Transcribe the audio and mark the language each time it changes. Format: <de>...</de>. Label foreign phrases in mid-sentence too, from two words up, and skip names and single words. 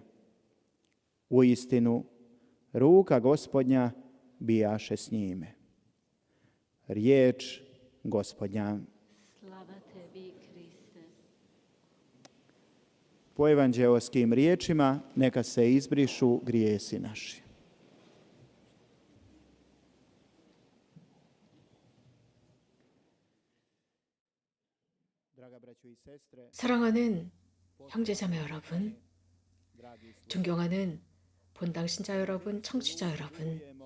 <hr>Uistinu, ruka Gospodnja bijaše s njime. Riječ Gospodnja. Slava tebi, Kriste. Po evanđeoskim riječima neka se izbrišu grijesi naši.</hr> <ko>사랑하는 형제자매 여러분, 존경하는 본당 신자 여러분, 청취자 여러분,</ko>